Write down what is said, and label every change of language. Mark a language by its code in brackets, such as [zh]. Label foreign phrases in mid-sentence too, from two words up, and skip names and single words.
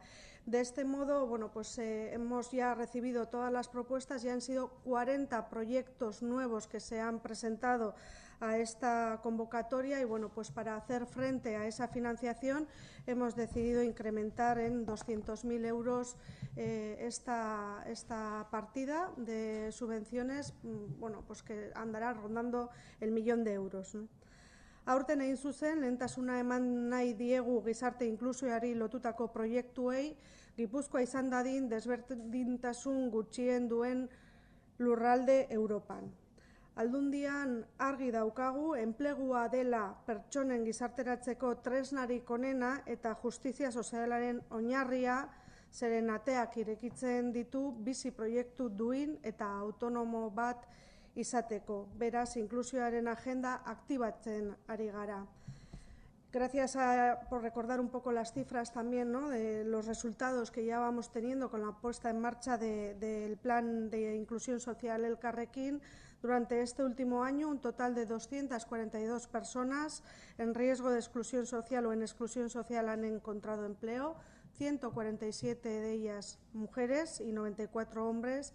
[es] De este modo, bueno, pues hemos ya recibido todas las propuestas y han sido 40 proyectos nuevos que se han presentado a esta convocatoria, y bueno, pues para hacer frente a esa financiación hemos decidido incrementar en 200.000 euros esta partida de subvenciones, bueno, pues que andará rondando el 1.000.000 de euros, ¿no? [eu] Aurten egin zuzen, lehentasuna eman nahi diegu gizarte inklusioari lotutako proiektuei, Gipuzkoa izan dadin desberdintasun gutxien duen lurralde Europan. Aldundian argi daukagu, enplegua dela pertsonen gizarteratzeko tresnarik onena eta justizia sozialaren oinarria, zeren ateak irekitzen ditu bizi proiektu duin eta autonomo bat izateko. Beraz, inklusioaren agenda aktibatzen ari gara. [es] Gracias por recordar un poco las cifras también, ¿no?, de los resultados que ya vamos teniendo con la puesta en marcha del plan de inclusión social Elkarrekin. Durante este último año, un total de 242 personas en riesgo de exclusión social o en exclusión social han encontrado empleo, 147 de ellas mujeres y 94 hombres.